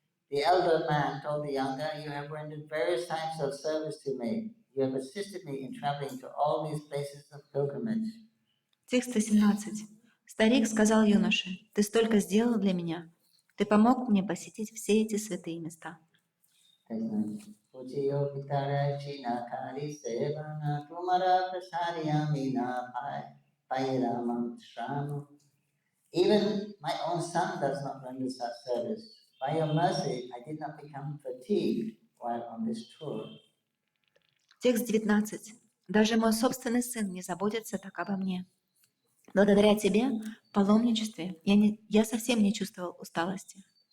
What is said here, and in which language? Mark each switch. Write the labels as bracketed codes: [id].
[en] The elder man told the younger, "You have rendered various types of service to me. You have assisted me in traveling to all these places of pilgrimage." [ru] Текст 18. Старик сказал юноше: «Ты столько сделал для меня. Ты помог мне посетить все эти святые места». [en] Even my own son does not render such service. By your mercy, I did not become fatigued while on this tour. [ru] Текст 19. Даже мой собственный сын не заботится так обо мне. Благодаря тебе в паломничестве я совсем не чувствовал усталости.